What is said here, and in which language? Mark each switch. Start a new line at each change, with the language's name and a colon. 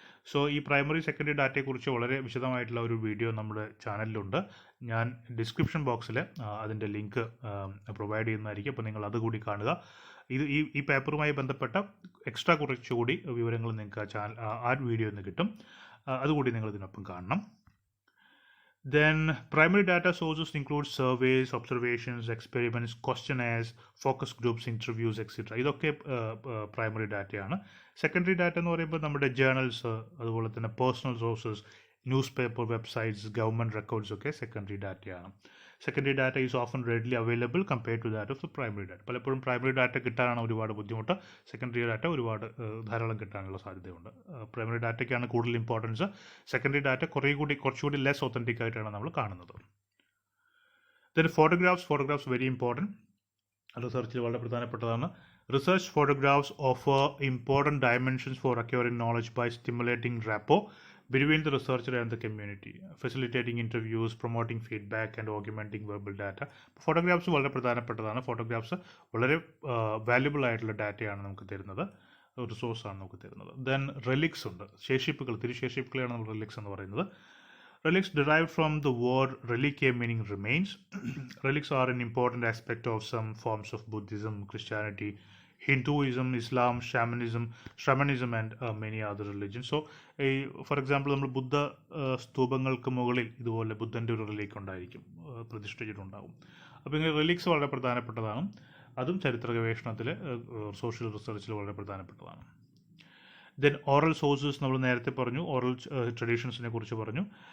Malayalam: So ഈ primary secondary ഡാറ്റയെക്കുറിച്ച് വളരെ വിശദമായിട്ടുള്ള ഒരു വീഡിയോ നമ്മുടെ ചാനലിലുണ്ട്. ഞാൻ ഡിസ്ക്രിപ്ഷൻ ബോക്സിൽ അതിൻ്റെ ലിങ്ക് പ്രൊവൈഡ് ചെയ്യുന്നതായിരിക്കും. അപ്പോൾ നിങ്ങൾ അതുകൂടി കാണുക. ഈ പേപ്പറുമായി ബന്ധപ്പെട്ട എക്സ്ട്രാ കുറച്ചുകൂടി വിവരങ്ങൾ നിങ്ങൾക്ക് ആ വീഡിയോയിൽ നിന്ന് കിട്ടും. അതുകൂടി നിങ്ങൾ ഇതിനൊപ്പം കാണണം.
English: Then primary data sources include surveys, observations, experiments, questionnaires, focus groups, interviews, etc.
Malayalam: ഇതൊക്കെ പ്രൈമറി ഡാറ്റയാണ്. സെക്കൻഡറി ഡാറ്റ എന്ന് പറയുമ്പോൾ നമ്മുടെ ജേർണൽസ്, അതുപോലെ തന്നെ personal sources, news paper, websites, government records ഒക്കെ സെക്കൻഡറി ഡാറ്റയാണ്.
English: Secondary data is often readily available compared to that of the primary data.
Malayalam: പലപ്പോഴും പ്രൈമറി ഡാറ്റ കിട്ടാനാണ് ഒരുപാട് ബുദ്ധിമുട്ട്. സെക്കൻഡറി ഡാറ്റ ധാരാളം കിട്ടാനുള്ള സാധ്യതയുണ്ട്. പ്രൈമറി ഡാറ്റയ്ക്കാണ് കൂടുതൽ ഇമ്പോർട്ടൻസ്. സെക്കൻഡറി ഡാറ്റ കുറച്ചുകൂടി ലെസ് ഒത്തൻറ്റിക് ആയിട്ടാണ് നമ്മൾ കാണുന്നത്.
English: Then photographs very important.
Malayalam: റിസർച്ചിൽ വളരെ പ്രധാനപ്പെട്ടതാണ്.
English: Research photographs offer important dimensions for acquiring knowledge by stimulating rapport between the researcher and the community, facilitating interviews, promoting feedback and augmenting verbal data.
Malayalam: Photographs വളരെ പ്രധാനപ്പെട്ടതാണ്. Photographs വളരെ valuable ആയിട്ടുള്ള ഡാറ്റയാണ് നമുക്ക് തരുന്നത്, റിസോഴ്സാണ് നമുക്ക് തരുന്നത്. ദെൻ റെലിക്സ് ഉണ്ട്, തിരുശേഷിപ്പുകളെയാണ് നമ്മൾ റെലിക്സ് എന്ന് പറയുന്നത്.
English: Relics derived from the word reliquia, meaning remains. Relics are an important aspect of some forms of Buddhism, Christianity, Hinduism, Islam, Shamanism and many other religions. So, for example,
Malayalam: നമ്മൾ ബുദ്ധ സ്തൂപങ്ങൾക്ക് മുകളിൽ ഇതുപോലെ ബുദ്ധൻ്റെ ഒരു റിലീക്ക് ഉണ്ടായിരിക്കും, പ്രതിഷ്ഠിച്ചിട്ടുണ്ടാകും. അപ്പോൾ ഇങ്ങനെ റിലീക്സ് വളരെ പ്രധാനപ്പെട്ടതാണ്. അതും ചരിത്ര ഗവേഷണത്തിൽ, സോഷ്യൽ റിസർച്ചിൽ വളരെ പ്രധാനപ്പെട്ടതാണ്. ദെൻ ഓറൽ സോഴ്സസ് നമ്മൾ നേരത്തെ പറഞ്ഞു, ഓറൽ ട്രഡീഷൻസിനെ കുറിച്ച് പറഞ്ഞു.